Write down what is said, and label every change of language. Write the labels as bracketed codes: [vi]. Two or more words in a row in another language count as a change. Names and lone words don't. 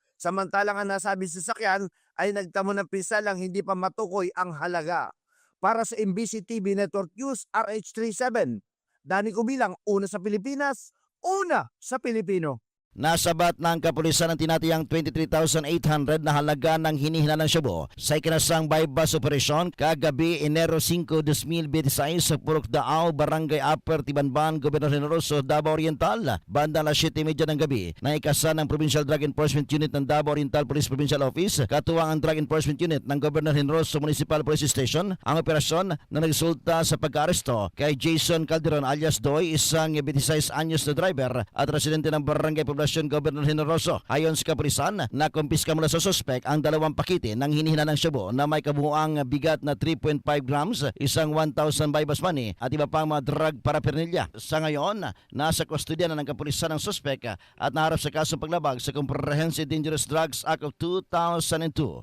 [tl] Samantalang ang nasabing sasakyan ay nagtamo ng pisalang hindi pa matukoy ang halaga. Para sa MBC TV Network News, RH37, Danny Kubilang, una sa Pilipinas, una sa Pilipino. Nasabat ng kapulisan ng tinatayang 23,800 na halaga ng hinihila ng shabu sa ikinasang buy-bust operasyon kagabi Enero 5, 2026 sa Purok Daaw, Barangay Upper Tibanban, Gobernador Generoso, Davao Oriental. Banda alas 7:30 ng gabi na ikasa ng Provincial Drug Enforcement Unit ng Davao Oriental Police Provincial Office, katuwang ang Drug Enforcement Unit ng Gobernador Generoso Municipal Police Station, ang operasyon na nagresulta sa pagka-aresto kay Jason Calderon alias Doy, isang 26 anyos na driver at residente ng Barangay Poblacion Governor Generoso. Ayon sa kapulisan, nakumpiska mula sa suspek ang 2 pakete ng hinihinalang shabu na may kabuuang bigat na 3.5 grams, isang 1,000 baybas money at iba pang mga [en] drug paraphernalia. [tl] Sa ngayon, nasa kustodya na ng kapulisan ng suspek at naharap sa kasong paglabag sa Comprehensive Dangerous Drugs Act of 2002.